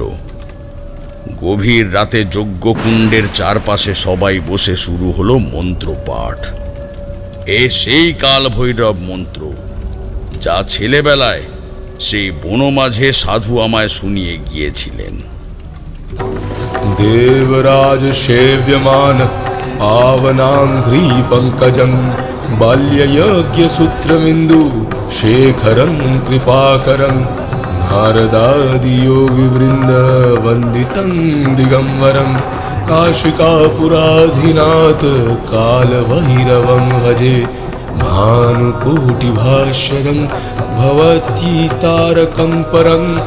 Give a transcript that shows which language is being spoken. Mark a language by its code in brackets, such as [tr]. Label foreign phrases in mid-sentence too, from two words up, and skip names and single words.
[bn] গভীর রাতে যজ্ঞকুণ্ডের চারপাশে সবাই বসে শুরু হলো মন্ত্রপাঠ। সেই কাল ভৈরব মন্ত্র, যা ছেলেবেলায় সেই বন মাঝে সাধু আমায় শুনিয়ে গিয়েছিলেন। [sa] देवराज सेव्यमान पावनांघ्रि पंकजं बाल्ययज्ञ सूत्रमिन्दु शेखरं कृपाकरं नारदादि योगिवृन्द वन्दितं दिगंबरं काशिकापुराधिनाथ कालभैरवं भजे भानुकोटिभास्वरं भवतीतारकं परं